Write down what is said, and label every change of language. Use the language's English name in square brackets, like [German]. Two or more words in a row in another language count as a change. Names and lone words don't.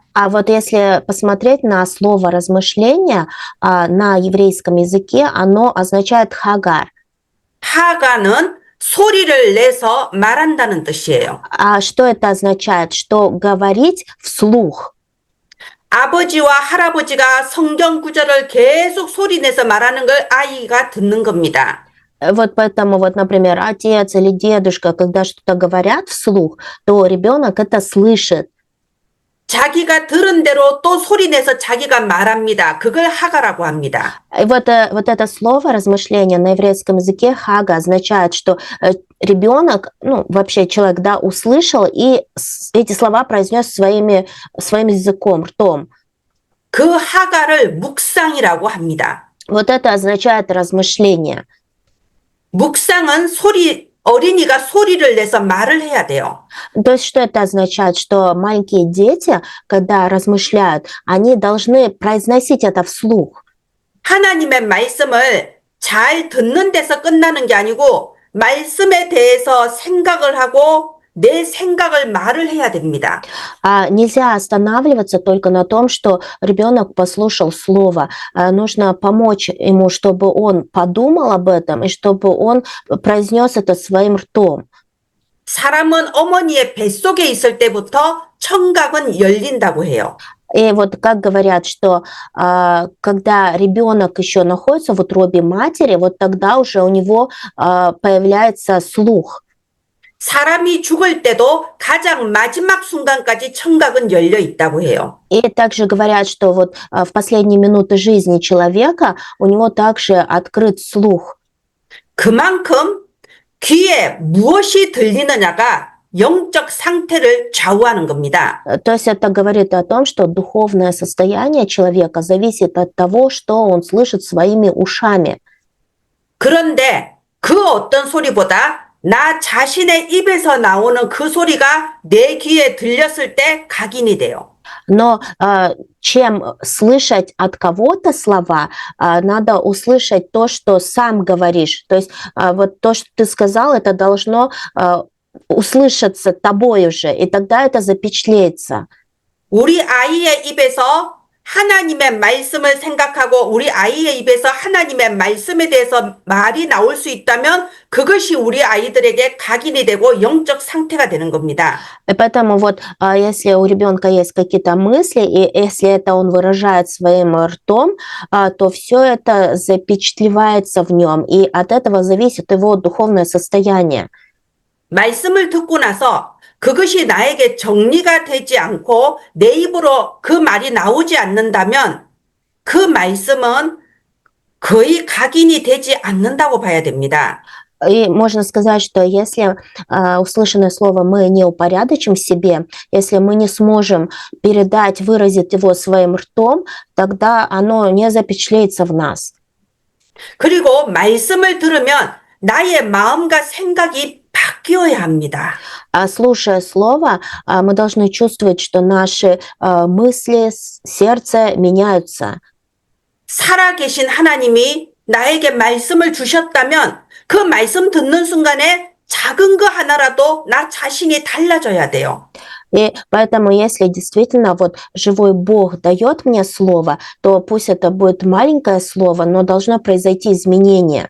[Russian] А вот если посмотреть на слово «размышление» на еврейском языке, оно означает «хагар». [Korean] 하가는 소리를 내서 말한다는 뜻이에요. [Russian] А что это означает? Что говорить вслух. [Korean] 아버지와 할아버지가 성경 구절을 계속 소리 내서 말하는 걸 아이가 듣는 겁니다. [Russian] Вот поэтому, вот, например, отец или дедушка, когда что-то говорят вслух, то ребенок это слышит. [Korean] 자기가 들은 대로 또 소리 내서 자기가 말합니다. 그걸 하가라고 합니다. [Russian] И вот это слово «размышление» на еврейском языке «хага» означает, что ребенок, вообще человек, да, услышал и эти слова произнес своим языком, ртом. [Korean] 그 하가를 묵상이라고 합니다. [Russian] Вот это означает размышление. [Korean] 묵상은 어린이가 소리를 내서 말을 해야 돼요. [Russian] То есть что это означает? Что маленькие дети, когда размышляют, они должны произносить это вслух. [Korean] 하나님의 말씀을 잘 듣는 데서 끝나는 게 아니고 말씀에 대해서 생각을 하고 내 생각을 말을 해야 됩니다. [Russian] Нельзя останавливаться только на том, что ребенок послушал слово. Нужно помочь ему, чтобы он подумал об этом и чтобы он произнес это своим ртом. [Korean] 사람은 어머니의 뱃속에 있을 때부터 청각은 열린다고 해요. [Russian] И вот как говорят, что когда ребенок еще находится в утробе матери, вот тогда уже у него появляется слух. [Korean] 사람이 죽을 때도 가장 마지막 순간까지 청각은 열려 있다고 해요. [Russian] И также говорят, что вот в последние минуты жизни человека у него также открыт слух. [Korean] 그만큼 귀에 무엇이 들리느냐가 영적 상태를 좌우하는 겁니다. [Russian] То есть это говорит о том, что духовное состояние человека зависит от того, что он слышит своими ушами. [Korean] 그런데 그 어떤 소리보다 나 자신의 입에서 나오는 그 소리가 내 귀에 들렸을 때 각인이 돼요. [Russian] Но чем слышать от кого-то слова, надо услышать то, что сам говоришь. То есть вот то, что ты сказал, это должно услышаться тобой уже, и тогда это запечатлеется. [Korean] 우리 아이의 입에서 하나님의 말씀을 생각하고 우리 아이의 입에서 하나님의 말씀에 대해서 말이 나올 수 있다면 그것이 우리 아이들에게 각인이 되고 영적 상태가 되는 겁니다. [Russian] И поэтому вот если у ребенка есть какие-то мысли, и если это он выражает своим ртом, то все это запечатлевается в нем, и от этого зависит его духовное состояние. [Korean] 말씀을 듣고 나서 그것이 나에게 정리가 되지 않고 내 입으로 그 말이 나오지 않는다면 그 말씀은 거의 각인이 되지 않는다고 봐야 됩니다. [Russian] И можно сказать, что если услышанное слово мы не упорядочим в себе, если мы не сможем передать, выразить его своим ртом, тогда оно не запечатлеется в нас. [Korean] 그리고 말씀을 들으면 나의 마음과 생각이 바뀌어야 합니다. [Russian] Слушая слово, мы должны чувствовать, что наши мысли, сердце меняются. [Korean] 살아계신 하나님이 나에게 말씀을 주셨다면 그 말씀 듣는 순간에 작은 거 하나라도 나 자신이 달라져야 돼요. [Russian] И поэтому, если действительно вот живой Бог дает мне слово, то пусть это будет маленькое слово, но должно произойти изменение.